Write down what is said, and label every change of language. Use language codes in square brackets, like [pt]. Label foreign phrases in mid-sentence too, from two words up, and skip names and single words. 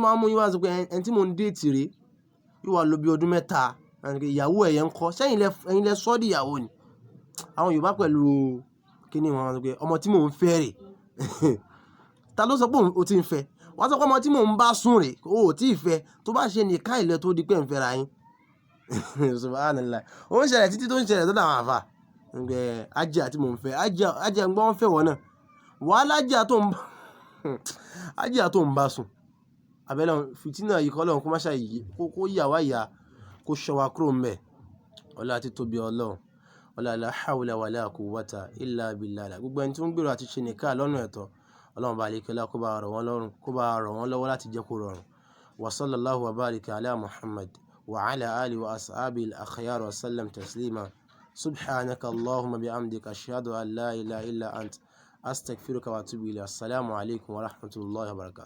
[yo] máa ń mú yín wá sọ pé ẹni tí mò ń déètì rèé yóò wá lò bí ọdún mẹ́ta ìyàwó ẹ̀yẹ ń kọ́ sẹ́yìn ẹ̀yin lẹ sọ́ di ìyàwó ni àwọn Yorùbá pẹ̀lú kíní wọn sọ pé ọmọ tí mò ń fẹ́ rè ta ló sọ pé o ti ń fẹ́ wọ́n sọ pé ọmọ tí mò ń bá sùn rè o ò tí ì fẹ́ tó bá ṣe nìka ilẹ̀ tó di pé ń fẹ́ra yín subhanallah ó ń ṣẹlẹ̀ títí tó ń ṣẹlẹ̀ tó dà wọn àfà ajá tí mò ń fẹ́ ajá ń gbọ́ wọn fẹ́ wọ́n náà wàhálà ajá tó ń bá sùn abẹ́lẹ́ fìtínà yìí kọ́ lọ́run kó má ṣàyè kó yà wá yà kó ṣọ́ wa kúrò ń bẹ̀ ọlá àti tóbi Ọlọ́run ọlá [ar] لا حول ولا قوة إلا بالله [yo] gbogbo ẹni tí wọ́n gbèrò àti ṣe nìka lọ́nà ẹ̀tọ́ Ọlọ́run bá lè kẹ́lá kó bá rọ̀ wọ́n lọ́wọ́ láti jẹ́ kó rọrùn [ar] وصلى الله وبارك على محمد وعلى آله وأصحابه الأخيار وسلم تسليما سبحانك اللهم وبحمدك أشهد أن لا إله إلا أنت أستغفرك وأتوب إليك. السلام عليكم ورحمة الله وبركاته.